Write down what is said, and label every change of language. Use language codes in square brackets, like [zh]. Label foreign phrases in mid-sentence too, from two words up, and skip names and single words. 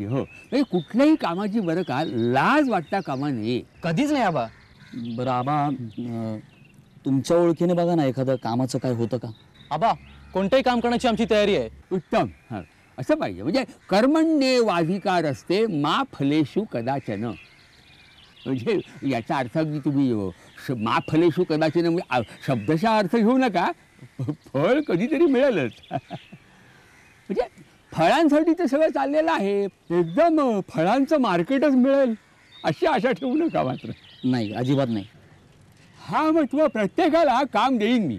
[mr] हो, म्हणजे कुठल्याही कामाची बरं का लाज वाटता कामा नये. कधीच नाही आबा. बरं आबा, तुमच्या ओळखीने बघा ना एखादं कामाचं काय होतं का? आबा कोणतंही काम करण्याची आमची तयारी आहे. उत्तम. हां, असं पाहिजे. म्हणजे [sa] कर्मण्येवाधिकार असते मा फलेषु कदाचन. [mr] म्हणजे याचा अर्थ अगदी तुम्ही [sa] मा फलेषु कदाचन [mr] म्हणजे शब्दशः अर्थ घेऊ नका. फळ कधीतरी मिळेलच. म्हणजे फळांसाठी ते सगळं चाललेलं आहे. एकदम फळांचं मार्केटच मिळेल अशी आशा ठेवू नका मात्र. नाही, अजिबात नाही. हा, मग तुम्हाला प्रत्येकाला काम देईन मी.